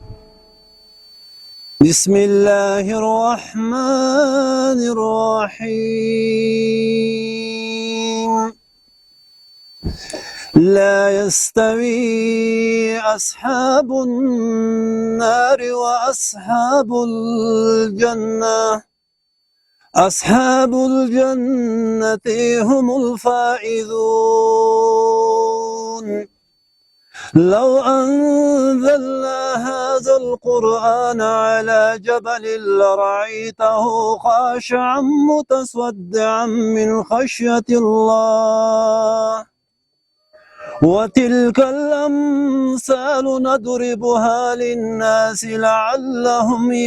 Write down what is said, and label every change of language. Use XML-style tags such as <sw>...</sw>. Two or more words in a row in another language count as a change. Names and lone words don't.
<ar>Bismillahirrahmanirrahim. لا يستوي أصحاب النار وأصحاب الجنة. أصحاب الجنة هم الفائزون لو أنزلنا هذا القرآن على جبل لرأيته خاشعا متصدعا من خشية الله وتلك الأمثال نضربها للناس لعلهم</ar>